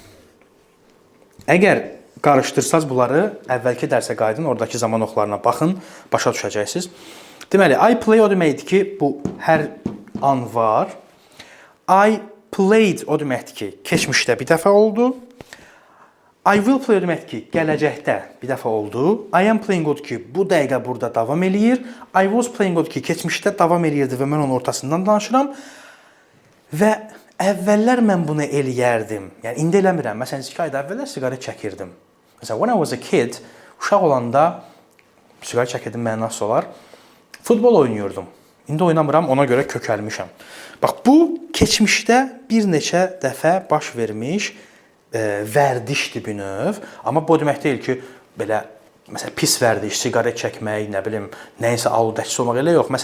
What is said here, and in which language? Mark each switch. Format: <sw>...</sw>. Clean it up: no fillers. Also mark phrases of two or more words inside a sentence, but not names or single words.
<az>Əgər qarışdırsaz bunları, əvvəlki dərsə qayıdın, oradakı zaman oxlarına baxın, başa düşəcəksiniz. Deməli,</az> <en>I play</en> <az>o deməkdir ki, bu hər an var.</az> <en>I played</en> <az>o deməkdir ki, keçmişdə bir dəfə oldu.</az> <en>I will play</en> <az>o deməkdir ki, gələcəkdə bir dəfə oldu.</az> <en>I am playing</en> <az>odur ki, bu dəqiqə burada davam eləyir.</az> <en>I was playing</en> <az>odur ki, keçmişdə davam eləyirdi və mən onun ortasından danışıram. Və əvvəllər mən bunu eləyərdim. Yəni, indi eləmirəm. Məsələn, 2 ayda əvvəllər siqaret çəkirdim. Məsələn,</az> <en>when I was a kid,</en> <az>uşaq olanda siqaret çəkirdim mənası olar. Futbol oynayırdım. İndi oynamıram, ona görə kökəlmişəm. Bax, bu keçmişdə bir neçə dəfə baş vermiş vərdişdir bir növ. Amma bu demək deyil ki, belə məsələn pis vərdiş, siqaret çəkmək, nə bilim, nəyinsə aludəçisi olmaq elə yox.</az>